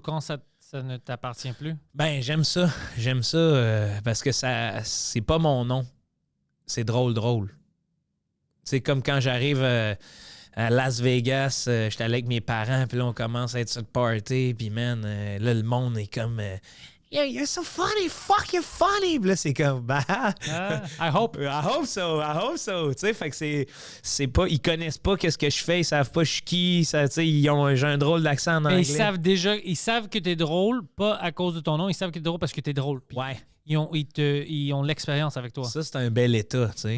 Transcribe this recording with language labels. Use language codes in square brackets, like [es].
[fr] Quand ça ne t'appartient plus. Ben, j'aime ça. J'aime ça parce que ça c'est pas mon nom. C'est drôle. C'est comme quand j'arrive à Las Vegas, j'étais allé avec mes parents, puis là, on commence à être sur le party, puis man, là, le monde est comme... [en] Yeah, you're so funny, fuck, you're funny. [fr] Puis là, c'est comme, bah, [en] I hope. I hope so. [fr] Tu sais, fait que c'est pas, ils connaissent pas qu'est-ce que je fais, ils savent pas je suis qui, ça, tu sais, j'ai un drôle d'accent en Mais anglais. ils savent que t'es drôle, pas à cause de ton nom, ils savent que t'es drôle parce que t'es drôle. Puis Ouais. Ils ont l'expérience avec toi. Ça, c'est un bel état, tu sais.